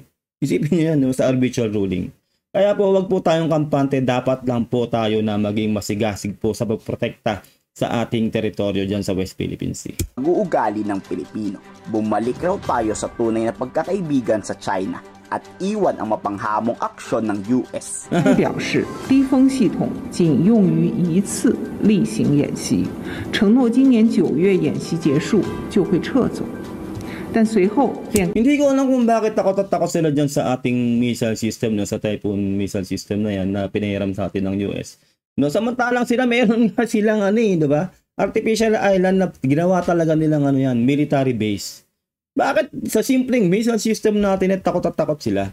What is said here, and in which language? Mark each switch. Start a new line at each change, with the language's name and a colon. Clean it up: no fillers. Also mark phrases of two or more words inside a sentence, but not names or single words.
Filipino: Isipin niyo yan, no, sa arbitral ruling. Kaya po, wag po tayong kampante, dapat lang po tayo na maging masigasig po sa pagprotekta sa ating teritoryo dyan sa West Philippine Sea. Pag-uugali ng Pilipino. Bumalik raw tayo sa tunay na pagkakaibigan sa China at iwan ang mapanghamong aksyon ng US.
Chinese: 表示低风系统仅用于一次例行演习，承诺今年9月演习结束就会撤走。但随后便
Filipino: Hindi ko alam kung bakit takot sila dyan sa ating
English: missile system,
Filipino: no, sa
English: Typhoon missile system
Filipino: na yan na pinahiram sa atin ng US. No, samantalang sila meron nga silang diba?
English: Artificial island
Filipino: na ginawa talaga nilang yan,
English: military base.
Filipino: Bakit sa simpleng
English: missile system
Filipino: natin at takot sila?